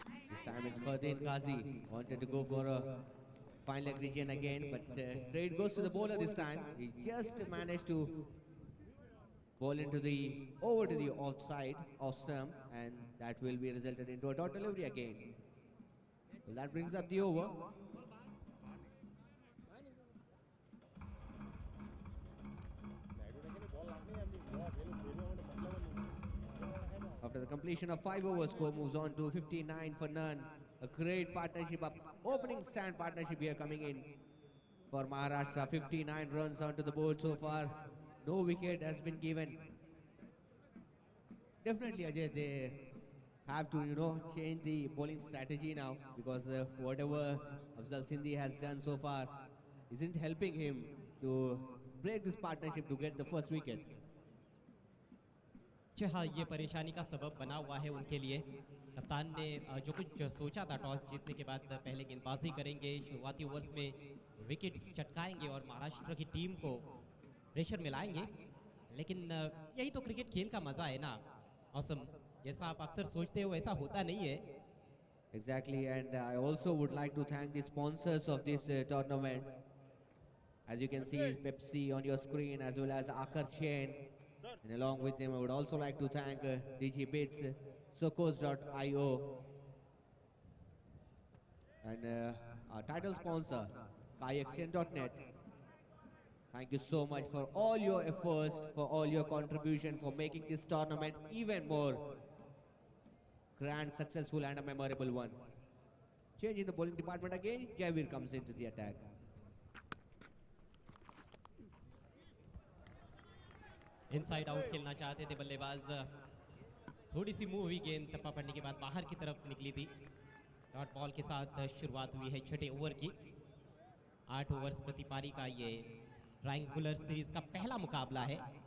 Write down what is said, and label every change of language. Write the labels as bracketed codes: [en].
[en] This time it's Fardeen Qazi. Wanted to go for a fine leg region again, but trade goes to the bowler this time. He just managed to ball over to the offside, off stump, and that will be resulted into a dot delivery again. Well, that brings up the over. After the completion of 5 overs, score moves on to 59 for none. A great partnership, opening stand partnership here coming in for Maharashtra. 59 runs onto the board so far. No wicket has been given. Definitely, Ajay, they have to, change the bowling strategy now because whatever Afzal Sindhi has done so far isn't helping him to break this partnership to get the first wicket. [hi] हाँ ये परेशानी का सबब बना हुआ है उनके लिए कप्तान ने जो कुछ सोचा था टॉस जीतने के बाद पहले गेंदबाजी करेंगे शुरुआती ओवर्स में विकेट्स चटकाएंगे और महाराष्ट्र की टीम को प्रेशर में लाएंगे लेकिन यही तो क्रिकेट खेल का मजा है ना औसम जैसा आप अक्सर सोचते हो ऐसा होता नहीं है [en] Exactly, and I also would like to thank the sponsors of this tournament. As you can see, Pepsi on your screen as well as Akar Chain. And along with them, I would also like to thank DigiBits, Socos.io, and our title sponsor, SkyXChange.net. Thank you so much for all your efforts, for all your contribution, for making this tournament even more grand, successful and a memorable one. Change in the bowling department again. Jaivir comes into the attack. [hi] Inside out खेलना चाहते थे बल्लेबाज, थोड़ी सी move हुई गेंद टप्पा पड़ने के बाद बाहर की तरफ निकली थी। डॉट बॉल के साथ शुरुआत हुई है छठे ओवर की। 8 ओवर्स प्रति पारी का ये ट्रायंगुलर सीरीज का पहला मुकाबला है।